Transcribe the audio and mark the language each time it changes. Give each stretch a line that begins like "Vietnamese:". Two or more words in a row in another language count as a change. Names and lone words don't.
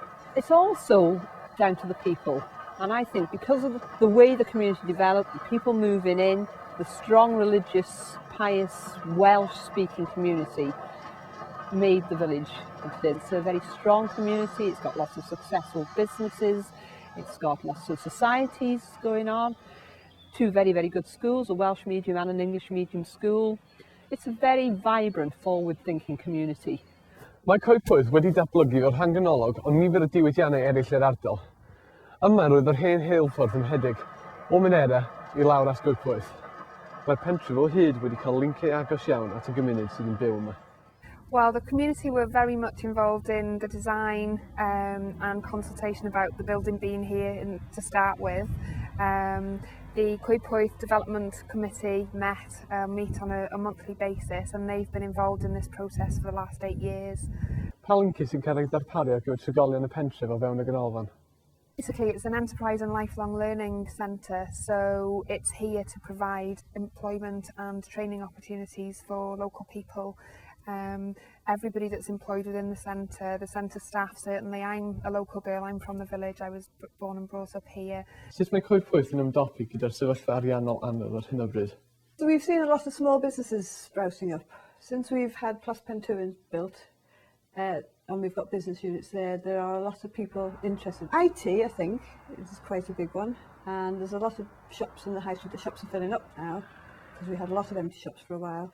English: It's also down to the people, and I think because of the way the community developed, the people moving in, the strong religious, pious, Welsh-speaking community made the village. It's a very strong community, it's got lots of successful businesses, it's got lots of societies going on. 2 very, very good schools, a Welsh medium and an English medium school. It's a very vibrant, forward-thinking community.
Welsh: Mae Coedpoeth wedi datblygu o'r rhan ganolog o nifer y diwydiannau eraill yr ardal. Yma roedd yr hen rheilffordd yn rhedeg o Mynera i lawr at Coedpoeth. Mae'r pentref o hyd wedi cael linciau agos iawn at y gymuned sydd yn byw yma.
English: Well, the community were very much involved in the design and consultation about the building being here to start with. The Coedpoeth Development Committee meet on a monthly basis, and they've been involved in this process for the last 8 years.
Welsh: Pa linci sy'n cael ei darparu ar gyfer trigolion y pentref o fewn y ganolfan?
English: Basically, it's an enterprise and lifelong learning centre, so it's here to provide employment and training opportunities for local people. Everybody that's employed within the centre staff certainly. I'm a local girl, I'm from the village, I was born and brought up here.
Welsh: Sut mae Coedpoeth yn ymdopi gyda'r sefyllfa ariannol anodd ar hyn o bryd?
English: So we've seen a lot of small businesses sprouting up. Since we've had Plus Pen 2 built, and we've got business units there, there are a lot of people interested. IT, I think, is quite a big one. And there's a lot of shops in the high street. The shops are filling up now, because we had a lot of empty shops for a while.